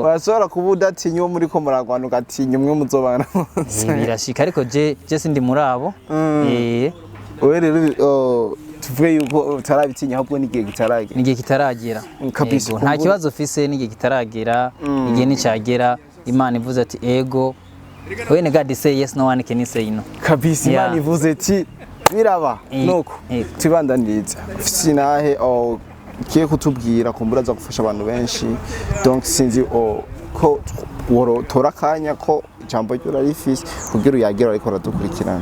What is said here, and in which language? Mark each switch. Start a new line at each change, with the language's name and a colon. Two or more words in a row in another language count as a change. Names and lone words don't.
Rundi: Bashobora kuba udatinya wo muri ko muragwana ugatinya umwe muzobana birashika ariko je sindi muri abo. Owe rero tuvuge yuko utarabitinya ahubwo n'igihe kitaragira kabisa. Nta kibazo ufise n'igihe kitaragira igihe nicagera Imana ivuze ati ego
English: when God say yes no one can say no
Rundi: kabisa. Imana ivuze ati biraba nuko tibandaniza ufise nahe kiye kutubwira kumbura za gufasha abantu benshi donc sinzi ko tora kanya ko ijambo ryo rarifise kugira uyagira ariko radukurikirana